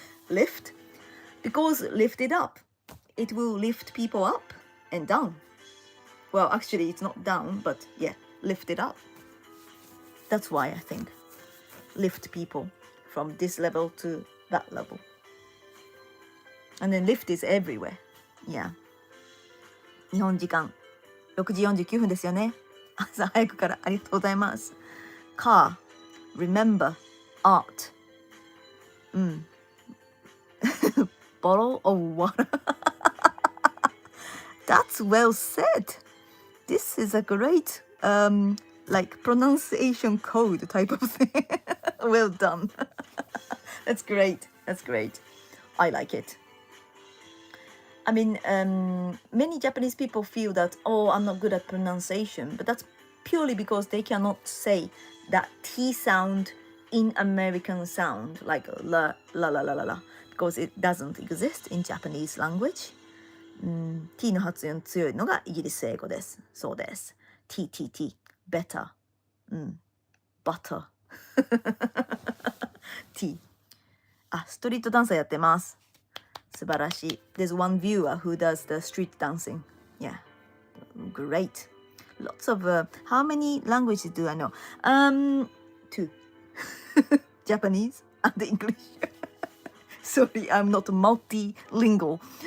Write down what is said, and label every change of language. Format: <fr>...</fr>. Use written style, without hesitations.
<en>Lift? Because lift it up. It will lift people up and down. Well, actually, it's not down, but yeah, lift it up. That's why I think lift people from this level to that level. And then lift is everywhere. Yeah.</en> <ja>日本時間6時49分ですよね。朝早くからありがとうございます。</ja> <en>Car, remember, art. Bottle of water. That's well said. This is a great like pronunciation code type of thing. Well done. That's great. That's great. I like it. I mean, many Japanese people feel that, oh, I'm not good at pronunciation, but that's purely because they cannot say that T sound in American sound, like la, la, la, la, la, la, because it doesn't exist in Japanese language.</en> <ja>T の発音強いのがイギリス英語です。そうです。</ja> <en>T, T, T, better. Butter. T.</en> <ja>あ、ストリートダンサーやってます。素晴らしい。</ja> <en>There's one viewer who does the street dancing. Yeah. Great. Lots of, how many languages do I know? 2. Japanese and English. Sorry, I'm not multilingual.</en>